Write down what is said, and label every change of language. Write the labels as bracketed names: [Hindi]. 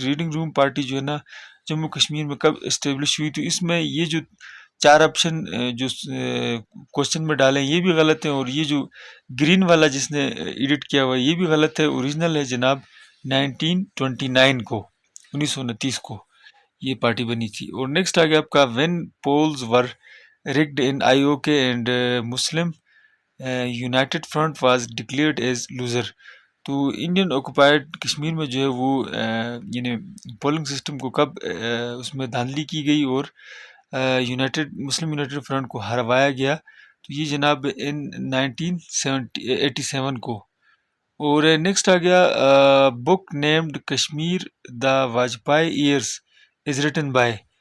[Urdu] Reading روم party جو ہے نا جموں کشمیر میں کب اسٹیبلش ہوئی؟ تو اس میں یہ جو 4 آپشن جو کوشچن میں ڈالیں یہ بھی غلط ہیں، اور یہ جو گرین والا جس نے ایڈٹ کیا ہوا یہ بھی غلط ہے. اوریجنل ہے جناب 1929 کو، 1929 کو یہ پارٹی بنی تھی. اور نیکسٹ آ گیا آپ کا [English] When polls were rigged in IOK and Muslim United Front was declared as loser. [Urdu] تو انڈین آکوپائڈ کشمیر میں جو ہے وہ یعنی پولنگ سسٹم کو کب اس میں دھاندلی کی گئی اور مسلم یونائٹڈ فرنٹ کو ہروایا گیا؟ تو یہ جناب ان 1987 کو. اور نیکسٹ آ گیا [English] Book named Kashmir the Vajpayee years is written by.